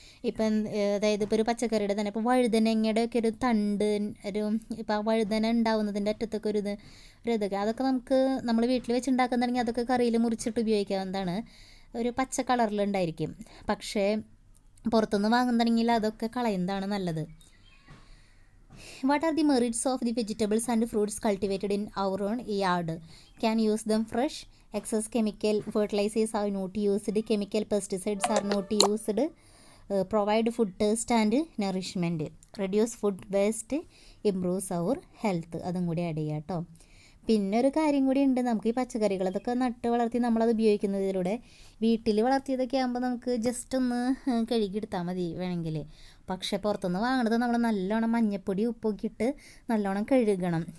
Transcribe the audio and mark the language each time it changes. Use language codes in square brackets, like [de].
[ml] ഇപ്പം അതായത് ഇപ്പോൾ ഒരു പച്ചക്കറിയുടെ തന്നെ, ഇപ്പോൾ വഴുതനങ്ങയുടെ ഒക്കെ ഒരു തണ്ട്, ഇപ്പോൾ ആ വഴുതന ഉണ്ടാവുന്നതിൻ്റെ അറ്റത്തൊക്കെ ഇതൊക്കെ അതൊക്കെ നമുക്ക് നമ്മൾ വീട്ടിൽ വെച്ചുണ്ടാക്കുന്നുണ്ടെങ്കിൽ അതൊക്കെ കറിയിൽ മുറിച്ചിട്ട് ഉപയോഗിക്കാവുന്നതാണ്. ഒരു പച്ച കളറിലുണ്ടായിരിക്കും. പക്ഷേ പുറത്തുനിന്ന് വാങ്ങുന്നുണ്ടെങ്കിൽ അതൊക്കെ കളയുന്നതാണ് നല്ലത്. [en] What are the merits of the vegetables and fruits cultivated in our own yard? Can use them fresh. Excess chemical fertilizers are not used. Chemical pesticides are not used. Provide food taste and nourishment. Reduce food waste. Improves our health. [ml] അതും കൂടി add ചെയ്യാം കേട്ടോ. പിന്നെ ഒരു കാര്യം കൂടി ഉണ്ട്, നമുക്ക് ഈ പച്ചക്കറികൾ അതൊക്കെ നട്ട് വളർത്തി നമ്മളത് ഉപയോഗിക്കുന്നതിലൂടെ, വീട്ടിൽ വളർത്തിയതൊക്കെ ആകുമ്പോൾ നമുക്ക് ജസ്റ്റ് ഒന്ന് കഴുകിയെടുത്താൽ മതി വേണമെങ്കിൽ. പക്ഷെ പുറത്തുനിന്ന് വാങ്ങുന്നത് നമ്മൾ നല്ലോണം മഞ്ഞപ്പൊടി ഉപ്പൊക്കെ ഇട്ട് നല്ലോണം കഴുകണം.